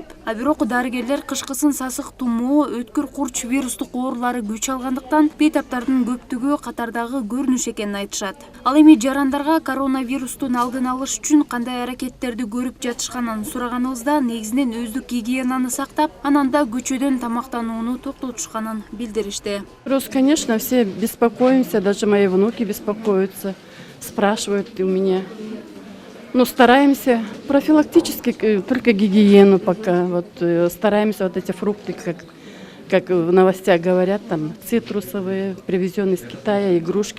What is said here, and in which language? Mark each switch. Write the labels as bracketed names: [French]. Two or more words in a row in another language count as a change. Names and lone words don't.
[Kyrgyz] А бирок дарыгерлер кышкысын сасык тумоо, өткүр курч вирустук оорулары күч алгандыктан бейтаптардын көптүгү катардагы көрүнүш экенин айтышат. Ал эми жарандарга коронавирустун алдын алыш үчүн кандай аракеттерди көрүп жатышканын сураганыбызда негизинен өздүк гигиенаны сактап, анан да көчөдөн тамактанууну токтотушканын билдиришти. [Russian] Просто, конечно, все беспокоимся, даже мои внуки беспокоятся, спрашивают у меня. Ну, стараемся профилактически, только гигиену пока. Вот стараемся вот эти фрукты, как в новостях говорят, там цитрусовые, привезенные из Китая, игрушки.